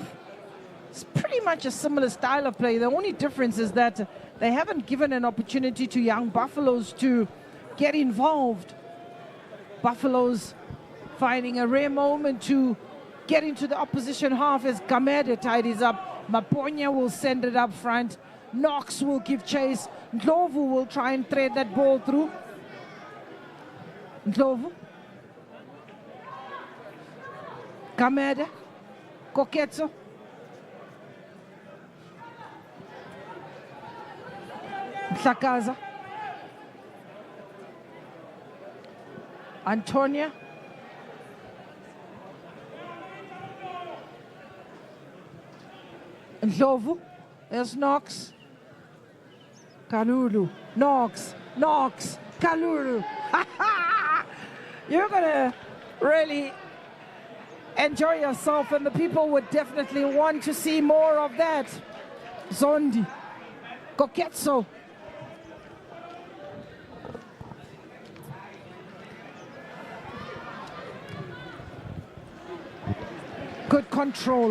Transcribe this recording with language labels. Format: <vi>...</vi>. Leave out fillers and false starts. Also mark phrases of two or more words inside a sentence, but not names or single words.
<en>It's pretty much a similar style of play. The only difference is that they haven't given an opportunity to young Buffaloes to get involved. Buffaloes finding a rare moment to get into the opposition half as Kamede tidies up. Maponya will send it up front. Knox will give chase. Ndlovu will try and thread that ball through. Ndlovu. Kamede. Koketso. Mhlakaza. Antonia. Ndlovu. There's Knox. Kalulu. Knox. Knox. Kalulu. You're going to really enjoy yourself, and the people would definitely want to see more of that. Zondi, Koketso. Good control.</en>